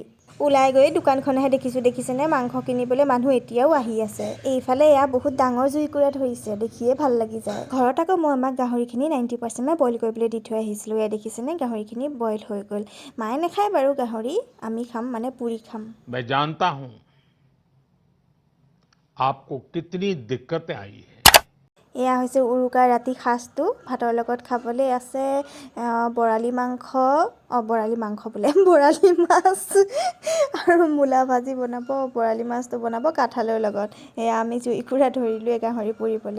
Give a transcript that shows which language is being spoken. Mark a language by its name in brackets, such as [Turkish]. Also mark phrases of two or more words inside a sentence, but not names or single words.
[Assamese] ওলাই গৈ দোকানখনহে দেখিছেনে মাংস কিনিবলৈ মানুহ এতিয়াও আহি আছে। এইফালে এয়া বহুত ডাঙৰ জুইকুৰা ধৰিছে, দেখিয়ে ভাল লাগি যায়। ঘৰত আকৌ মই আমাক গাহৰিখিনি 90% বইল কৰিবলৈ দি থৈ আহিছিলোঁ। এয়া দেখিছেনে গাহৰিখিনি বইল হৈ গ'ল। মায়ে নাখায় বাৰু গাহৰি, আমি খাম, মানে পুৰি খাম। [Hindi] मैं जानता हूं आपको कितनी दिक्कतें आई है। [Assamese] এয়া হৈছে উৰুকাৰ ৰাতি সাজটো। ভাতৰ লগত খাবলৈ আছে বৰালি মাংস, বৰালি মাছ আৰু মূলা ভাজি বনাব। বৰালি মাছটো বনাব কাঠআলুৰ লগত। এয়া আমি জুইকুৰা ধৰিলোঁ গাহৰি পুৰিবলৈ।